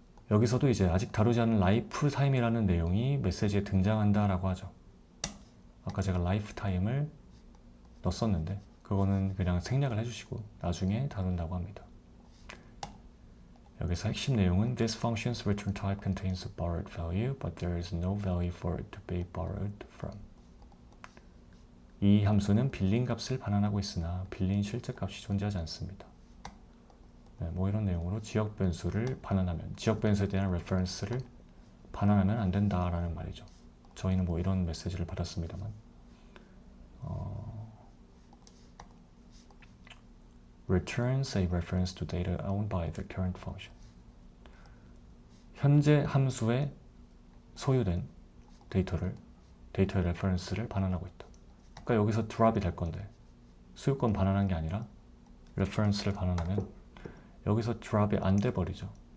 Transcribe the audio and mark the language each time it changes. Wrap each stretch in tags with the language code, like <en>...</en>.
<ko>여기서도 이제 아직 다루지 않은 라이프 타임이라는 내용이 메시지에 등장한다 라고 하죠. 아까 제가 라이프 타임을 넣었었는데 그거는 그냥 생략을 해주시고 나중에 다룬다고 합니다. 여기서 핵심 내용은</ko> <en>This function's return type contains a borrowed value, but there is no value for it to be borrowed from.</en> <ko>이 함수는 빌린 값을 반환하고 있으나 빌린 실제 값이 존재하지 않습니다. 네, 뭐 이런 내용으로 지역 변수를 반환하면, 지역 변수에 대한 레퍼런스를 반환하면 안 된다라는 말이죠. 저희는 뭐 이런 메시지를 받았습니다만</ko> <en>returns a reference to data owned by the current function.</en> <ko>현재 함수에 소유된 데이터의 레퍼런스를 반환하고 있다. 그러니까 여기서 드랍이 될 건데 소유권 반환한 게 아니라 레퍼런스를 반환하면 여기서 드랍이 안 돼 버리죠.</ko>